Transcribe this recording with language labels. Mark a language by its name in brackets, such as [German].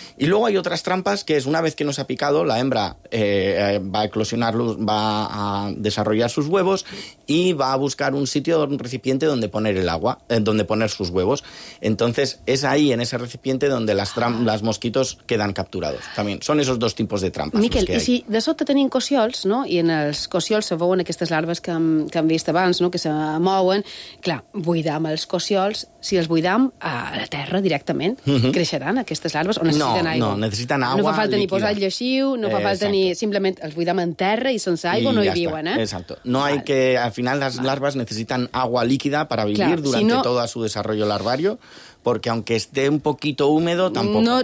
[Spanish] Y luego hay otras trampas, que es una vez que nos ha picado, la hembra va a eclosionar, va a desarrollar sus huevos y va a buscar un sitio, un recipiente donde poner el agua, donde poner sus huevos. Entonces es ahí, en ese recipiente, donde las mosquitos quedan capturados. También son esos dos tipos de trampas. [Catalan] Miquel, i si de sobte tenim cossiols, no? I en els cossiols se veuen aquestes larves que hem vist abans, no? Que se mouen. Clar, buidam els cossiols. Si els buidam a la terra directament, creixeran aquestes larves o necessiten aigua? No, necessiten aigua. No fa falta ni posar lleixiu, no fa falta ni... Simplement els buidam en terra i sense aigua no hi viuen, eh? [Spanish] Exacto. No hay que... Al final, las larvas necesitan agua líquida para vivir durante todo su desarrollo larvario. Porque aunque esté un poquito húmedo, tampoco